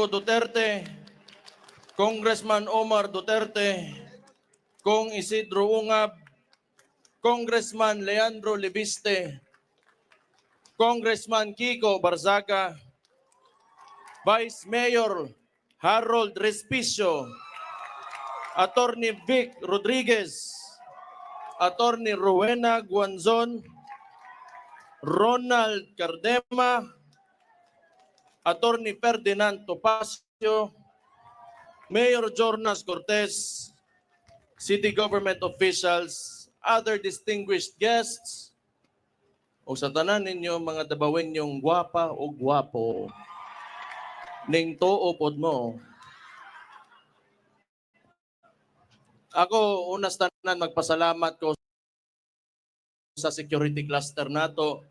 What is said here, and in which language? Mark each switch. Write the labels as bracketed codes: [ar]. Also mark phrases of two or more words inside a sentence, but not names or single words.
[en] Duterte, Congressman Omar Duterte, Kong Isidro Ungab, Congressman Leandro Libiste, Congressman Kiko Barzaga, Vice Mayor Harold Respicio, Attorney Vic Rodriguez, Attorney Rowena Guanzon, Ronald Cardema, Attorney Ferdinand Topacio, Mayor Jornas Cortez, city government officials, other distinguished guests, [ceb] o sa tanan ninyo mga dabawin yung gwapa o gwapo, ning tuo pod mo. Ako, unas tanan magpasalamat ko sa security cluster nato.